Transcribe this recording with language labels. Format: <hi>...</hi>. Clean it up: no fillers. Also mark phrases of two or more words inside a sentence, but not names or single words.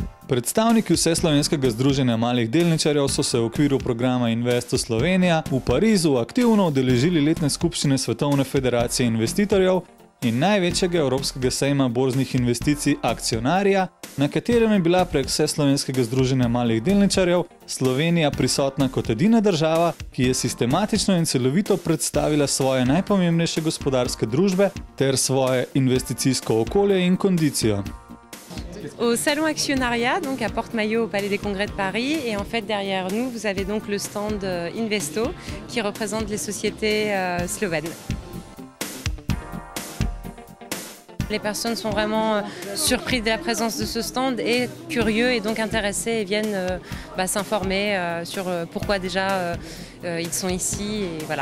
<sl>Predstavniki Vseslovenskega združenja malih delničarjev so se v okviru programa Investo Slovenija v Parizu aktivno udeležili letne skupščine Svetovne federacije investitorjev in največjega evropskega sejma borznih investicij Akcionarja, na katerem je bila prek Vseslovenskega združenja malih delničarjev Slovenija prisotna kot edina država, ki je sistematično in celovito predstavila svoje najpomembnejše gospodarske družbe ter svoje investicijsko okolje in kondicijo.</sl> <fr>Au Salon Actionnariat, donc à Porte-Maillot au Palais des Congrès de Paris, et en fait derrière nous vous avez donc le stand Investo qui représente les sociétés slovènes. Les personnes sont vraiment surprises de la présence de ce stand et curieux et donc intéressés et viennent s'informer sur pourquoi déjà ils sont ici et voilà.</fr>